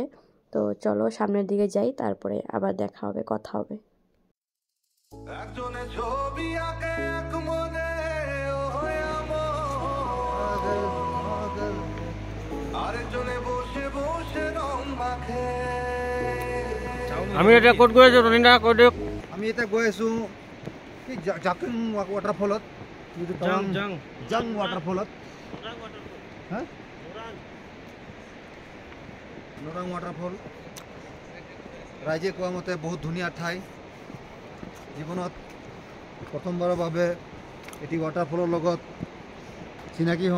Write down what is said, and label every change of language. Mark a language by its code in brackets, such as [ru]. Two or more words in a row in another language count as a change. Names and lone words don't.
[bn] তো চলো সামনের দিকে যাই, তারপরে আবার দেখা হবে, কথা হবে। [as] আমি এটা ক'ত গৈ আছো ৰনিন্দা কৈ দিয়ক। আমি এতিয়া গৈ আছো কি জাকিং ৱাটাৰফলত, জাং ৱাটাৰফলত, নোৰাং ৱাটাৰফল। ৰাইজে কোৱা মতে বহুত ধুনীয়া ঠাই, জীৱনত প্ৰথমবাৰৰ বাবে এটি ৱাটাৰফলৰ লগত চিনাকি হ'ম।